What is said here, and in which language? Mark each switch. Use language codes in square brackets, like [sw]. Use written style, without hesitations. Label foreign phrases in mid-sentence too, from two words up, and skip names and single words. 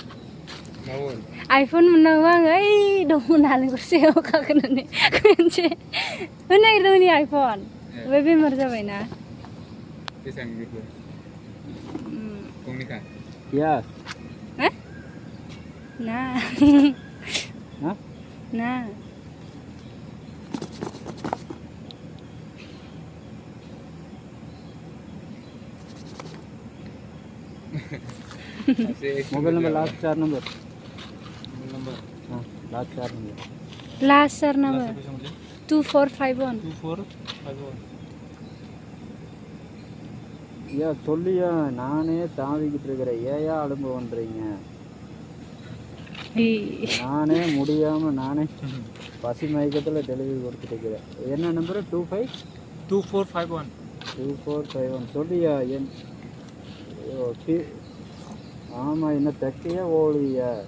[brx] आइफोन मोननांगौ आङो ओइ दङ नालेंखरसेयाव गाखोनानै खनसे होनो नागिरदोंमोन आइफोन ओमफ्राय बेमार जाबायना ना [hi] मोबाइल नंबर लास्ट चार नंबर लास्ट चार नंबर 2451 [ta] या சொல்லியா நானே தாவிக்கிட்டு இருக்கறேன் ஏயா அலும்பு பண்றீங்க நானே முடியாம நானே பசி மயக்கத்துல டெலிவரி கொடுத்துட்டு இருக்கேன் என்ன நம்பர் 2451 சொல்லியா ஆமா என்ன தக்கையா ஓடியா